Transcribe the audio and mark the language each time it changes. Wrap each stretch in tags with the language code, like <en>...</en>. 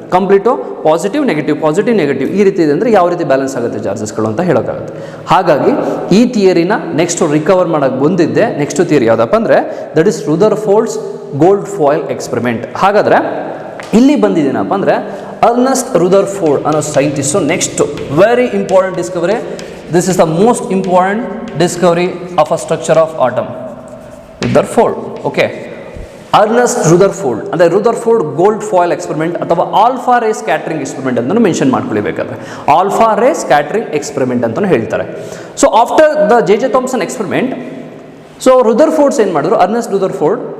<kn>Complete positive negative ಈ ರೀತಿ ಇದೆ ಅಂದರೆ ಯಾವ ರೀತಿ ಬ್ಯಾಲೆನ್ಸ್ ಆಗುತ್ತೆ ಚಾರ್ಜಸ್ಗಳು ಅಂತ ಹೇಳೋಕ್ಕಾಗುತ್ತೆ. ಹಾಗಾಗಿ ಈ ಥಿಯರಿನ ನೆಕ್ಸ್ಟ್ ರಿಕವರ್ ಮಾಡೋಕ್ಕೆ ಬಂದಿದ್ದೆ ನೆಕ್ಸ್ಟ್ ಥಿಯರಿ ಯಾವುದಪ್ಪ ಅಂದರೆ</kn> <en>That is Rutherford's gold foil experiment.</en> <kn>ಹಾಗಾದರೆ ಇಲ್ಲಿ ಬಂದಿದ್ದೇನಪ್ಪ ಅಂದರೆ ಅರ್ನೆಸ್ಟ್ ರುದರ್ಫೋರ್ಡ್ ಅನ್ನೋ scientist</kn> <en>Next very important discovery. This is the most important discovery of a structure of atom. Rutherford, okay.</en> <kn>Ernest Rutherford ಅಂದರೆ Rutherford gold foil experiment ಅಥವಾ alpha ರೇ scattering experiment ಅಂತಲೂ mention ಮಾಡ್ಕೊಳ್ಬೇಕಾದ್ರೆ alpha ರೇ scattering experiment ಅಂತಲೂ ಹೇಳ್ತಾರೆ.</kn> <en>so after the J Thomson experiment so Rutherford's</en> <kn>ಏನು ಮಾಡಿದ್ರು,</kn> <en>Ernest Rutherford.</en>